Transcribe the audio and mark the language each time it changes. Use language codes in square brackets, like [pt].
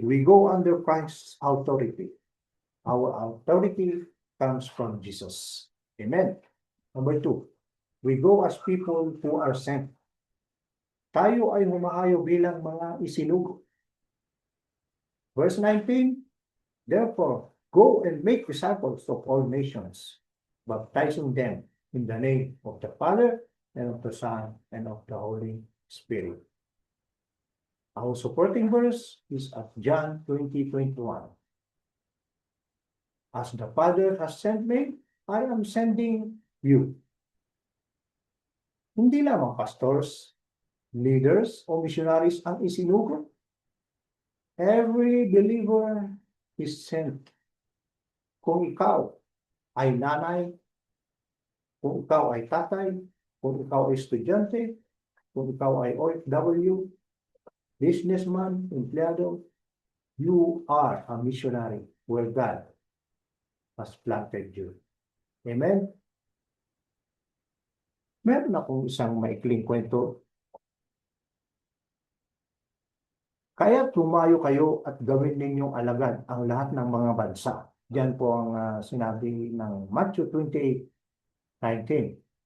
[en] We go under Christ's authority. Our authority comes from Jesus. Amen? Number 2, we go as people who are sent. [tl] Tayo ay humahayo bilang mga isinugo. [en] Verse 19, therefore, go and make disciples of all nations, baptizing them in the name of the Father, and of the Son, and of the Holy Spirit. Our supporting verse is at John 20:21. As the Father has sent me, I am sending you. [tl] Hindi lamang pastors, leaders, o missionaries ang isinugo. [en] Every believer is sent. [tl] Kung ikaw ay nanay, kung ikaw ay tatay, kung ikaw ay estudyante, kung ikaw ay OFW, businessman, empleyado, [en] You are a missionary where God has planted you. Amen? [tl] Meron akong isang maikling kwento. Kaya tumayo kayo at gawin ninyong alagad ang lahat ng mga bansa. Diyan po ang sinabi ng Matthew 28:19.